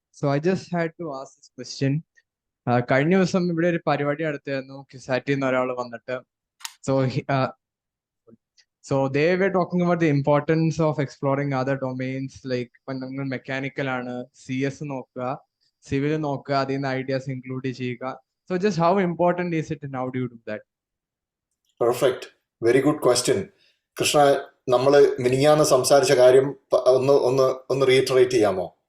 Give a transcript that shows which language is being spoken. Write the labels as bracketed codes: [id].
[en] So I just had to ask this question. [ml] കഴിഞ്ഞ ദിവസം ഇവിടെ ഒരു പരിപാടി നടത്തിയായിരുന്നു, ക്യുസാറ്റിൽ നിന്ന് ഒരാൾ വന്നിട്ട്. [en] So they were talking about the importance of exploring other domains, like when [ml] നമ്മൾ മെക്കാനിക്കൽ ആണ്, CS നോക്കുക, സിവിൽ നോക്കുക, അതിൽ നിന്ന് ഐഡിയാസ് ഇൻക്ലൂഡ് ചെയ്യുക. [en] So just how important is it and how do you do that? Perfect. Very good question. [ml] Krishna, നമ്മൾ മിനിഞ്ഞാന്ന് സംസാരിച്ച കാര്യം ഒന്ന് റീറ്ററേറ്റ് ചെയ്യാമോ?